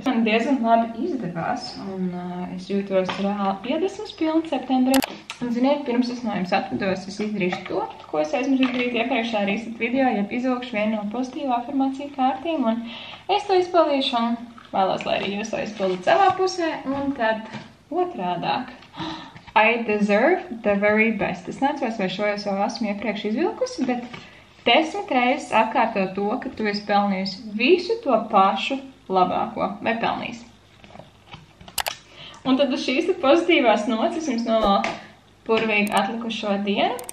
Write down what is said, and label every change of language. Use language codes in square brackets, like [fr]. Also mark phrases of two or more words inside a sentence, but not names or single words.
[lv] Man diezgan labi izdevās un es jūtos reāli iedvesmas pilni septembrī. Un, ziniet, pirms es no jums atvados, es izdarīšu to, ko es aizmirsu izdarīt iepriekšā [en] reset video, [lv] ja izvilkšu vienu no pozitīvu afirmāciju kārtīm, un es to izpildīšu, un vēlos, lai arī jūs to izpildat savā pusē, un tad otrādāk. [en] I deserve the very best. [lv] Es neatceros, vai šo es jau esmu iepriekš izvilkusi, bet 10 reizes atkārto to, ka tu esi pelnījusi visu to pašu labāko, vai pelnījis. Un tad uz šīs pozitīvās nots es jums novēlu burvīgi atlikušo dienu.